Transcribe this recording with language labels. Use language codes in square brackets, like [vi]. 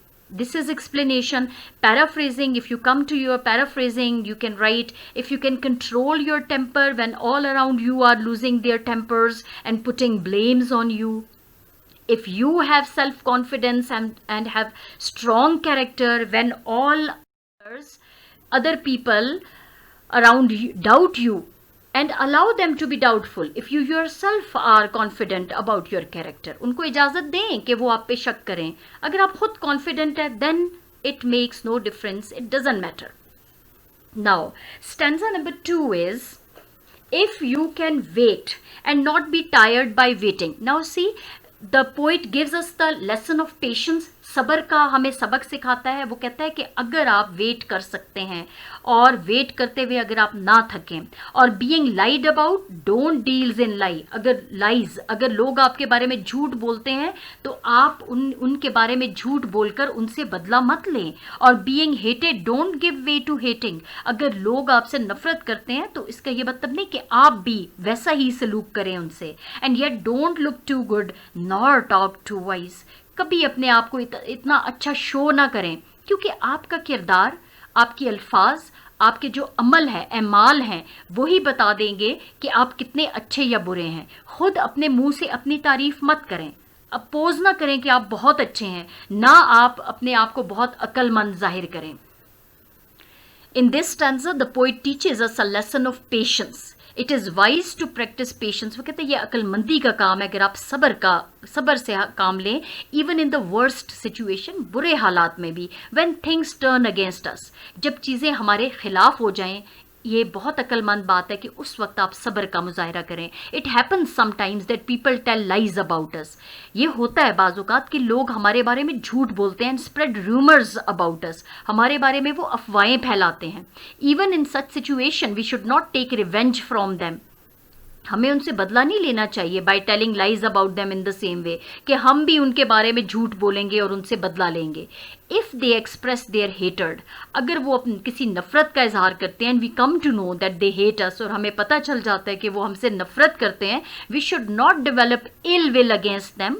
[en] This is explanation. Paraphrasing, if you come to your paraphrasing, you can write, if you can control your temper when all around you are losing their tempers and putting blames on you, if you have self-confidence and have strong character when all other people around you doubt you and allow them to be doubtful, if you yourself are confident about your character, [ur] ان کو اجازت دیں کہ وہ آپ پہ شک کریں. اگر آپ خود [en] confident ہیں then it makes no difference, it doesn't matter. Now, stanza number 2 is, if you can wait and not be tired by waiting. Now see, the poet gives us the lesson of patience. [ur] صبر کا ہمیں سبق سکھاتا ہے. وہ کہتا ہے کہ اگر آپ ویٹ کر سکتے ہیں اور ویٹ کرتے ہوئے اگر آپ نہ تھکیں, اور [en] being lied about don't deals in lie, [ur] اگر لوگ آپ کے بارے میں جھوٹ بولتے ہیں تو آپ ان کے بارے میں جھوٹ بول کر ان سے بدلہ مت لیں. اور [en] being hated don't give way to hating, [ur] اگر لوگ آپ سے نفرت کرتے ہیں تو اس کا یہ مطلب نہیں کہ آپ بھی ویسا ہی سلوک کریں ان سے. [en] and yet don't look too good nor talk too wise, [ur] کبھی اپنے آپ کو اتنا اچھا شو نہ کریں, کیونکہ آپ کا کردار, آپ کے الفاظ, آپ کے جو عمل ہے, اعمال ہیں, وہی بتا دیں گے کہ آپ کتنے اچھے یا برے ہیں. خود اپنے منہ سے اپنی تعریف مت کریں, اپوز نہ کریں کہ آپ بہت اچھے ہیں, نہ آپ اپنے آپ کو بہت عقل مند ظاہر کریں. [en] In this stanza, the poet teaches us a lesson of patience. It is wise to practice patience. [ur] وہ کہتے ہیں یہ عقل مندی کا کام ہے اگر آپ صبر سے کام لیں, [en] even in the worst situation, [ur] برے حالات میں بھی. [en] When things turn against us, [ur] جب چیزیں ہمارے خلاف ہو جائیں, یہ بہت عقل مند بات ہے کہ اس وقت آپ صبر کا مظاہرہ کریں. [en] It happens sometimes that people tell lies about us. [ur] یہ ہوتا ہے بعض اوقات کہ لوگ ہمارے بارے میں جھوٹ بولتے ہیں, [en] and spread rumors about us. [ur] ہمارے بارے میں وہ افواہیں پھیلاتے ہیں. [en] Even in such situation, we should not take revenge from them. [ur] ہمیں ان سے بدلہ نہیں لینا چاہیے [en] by telling lies about them in the same way, [ur] کہ ہم بھی ان کے بارے میں جھوٹ بولیں گے اور ان سے بدلہ لیں گے. [en] if they express their hatred, [ur] اگر وہ کسی نفرت کا اظہار کرتے ہیں, [en] and we come to know that they hate us, [ur] اور ہمیں پتہ چل جاتا ہے کہ وہ ہم سے نفرت کرتے ہیں, [en] We should not develop ill will against them.